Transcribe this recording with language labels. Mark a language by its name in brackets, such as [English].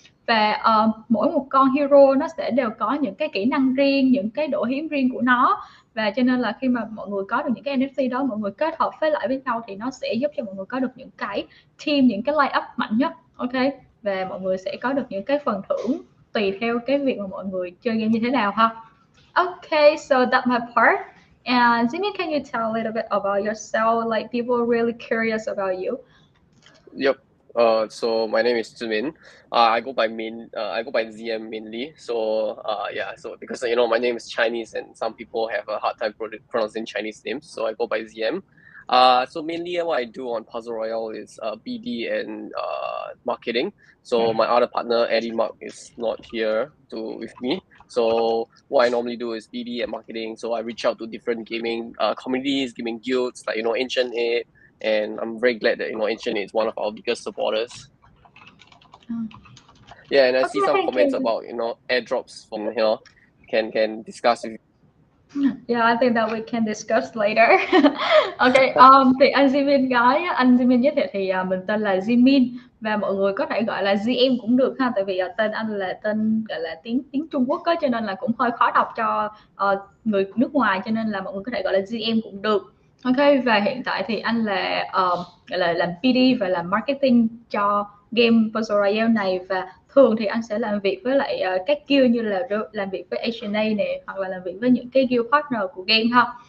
[Vietnamese] Và mỗi một con hero nó sẽ đều có những cái kỹ năng riêng, những cái độ hiếm riêng của nó, và cho nên là khi mà mọi người có được những cái NFT đó, mọi người kết hợp với nhau thì nó sẽ giúp cho mọi người có được những cái team, những cái line up mạnh nhất, ok. Và mọi người sẽ có được những cái phần thưởng tùy theo cái việc mà mọi người chơi game như thế nào ha. [English] Okay, so that's my part. And Jimmy, can you tell a little bit about yourself? Like, people are really curious about you. Yep. So my name is Zimin. I go by ZM mainly. So yeah. So because my name is Chinese and some people have a hard time pronouncing Chinese names, so I go by ZM. So mainly what I do on Puzzle Royale is BD and marketing. So my other partner Eddie Mark is not here with me. So what I normally do is BD and marketing. So I reach out to different gaming communities, gaming guilds like Ancient8. And I'm very glad that Ancient8 is one of our biggest supporters. Yeah, and I see some comments about airdrops from can discuss with Yeah, I think that we can discuss later. [Vietnamese] Okay, thì anh Jimin gái á, anh Jimin giới thiệu thì mình tên là Jimin và mọi người có thể gọi là GM cũng được ha, tại vì tên anh là tên gọi là tiếng tiếng Trung Quốc á, cho nên là cũng hơi khó đọc cho người nước ngoài, cho nên là mọi người có thể gọi là GM cũng được. Ok, và hiện tại thì anh là gọi là làm PD và làm marketing cho game Puzzle Royale này, và thường thì anh sẽ làm việc với lại các guild như là làm việc với Ancient8 này, hoặc là làm việc với những cái guild partner của game ha.